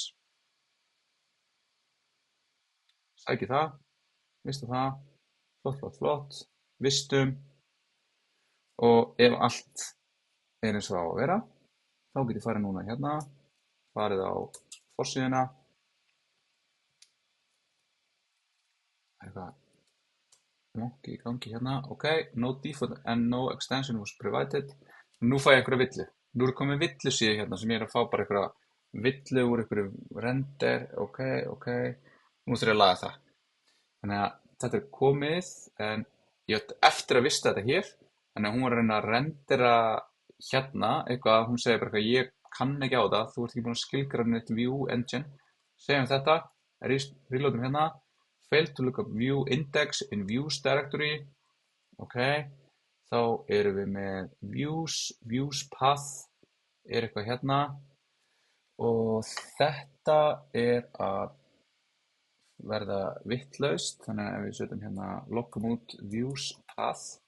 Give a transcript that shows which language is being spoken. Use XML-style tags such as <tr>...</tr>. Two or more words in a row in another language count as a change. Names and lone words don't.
<is>Sæki það, vistu það, þá flott, vistum og ef allt eins og á að vera, þá get ég farið núna hérna, farið á forsíðuna, eitthvað í gangi hérna,</is> <en>ok, no default and no extension was provided,</en> <is>nú fæ ég einhverja villu, nú er komið villusíðu hérna sem ég að fá bara einhverja villu úr einhverju render, ok, nú þurf ég að laga það, þannig að þetta er komið, en ég ætti eftir að vista þetta hér, þannig að hún var að reyna að rendera hérna eitthvað, hún segir bara eitthvað, ég kann ekki á það, þú ert ekki búin að skilgreina þitt</is> <en>view engine,</en> <is>segjum þetta, reloadum hérna,</is> <en>failed to look up view index in views directory,</en> <is>ok, þá erum við með</is> <en>views path,</en> <is>er eitthvað hérna, og þetta er að verða vittlaust, þannig að ef við setjum hérna loggum út</is> <en>views path,</en>